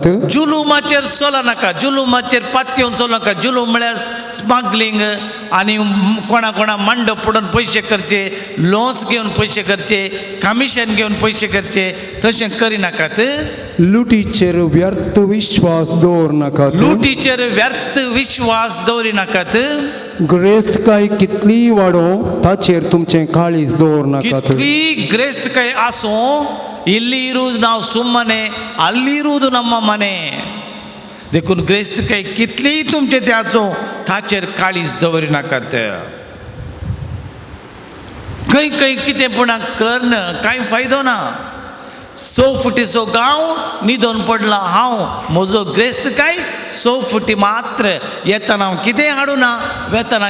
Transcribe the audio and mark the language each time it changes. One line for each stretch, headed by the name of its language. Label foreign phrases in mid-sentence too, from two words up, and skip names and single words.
Konkani: जुलुमाचेर चलनाका जुलुमाचेर पातयेवन चलनाका जुलूम म्हळ्यार स्मगलिंग आनी कोणा मांड पडून पयशे करचे लॉस घेवन पयशे करचे कमिशन घेवन पयशे करचे तशें करिनाकात लुटीचेर व्यर्थ विश्वास दवरनाकात लुटीचेर व्यर्थ विश्वास दवरिनाकात ग्रेस्तकाय कितली वाडो ताचेर तुमचें काळीज दवरनाकात कितली ग्रेस्तकाय आसूं
Kannada: ಇಲ್ಲಿ ಇರುವುದು ನಾವು ಸುಮ್ಮನೆ ಅಲ್ಲಿ ಇರುವುದು ನಮ್ಮ ಮನೆ
Konkani: देखून ग्रेस्तकाय कितली तुमचे ते आसो ताचेर काळीज दवरिनाकात खंय खंय कितें पुणाक करन कांय फायदो ना 100 फुटीचो गांव न्हिदोन पडला हांव म्हजो ग्रेस्तकाय 100 फुटी मात्र येताना हांव कितें हाडूना वेतना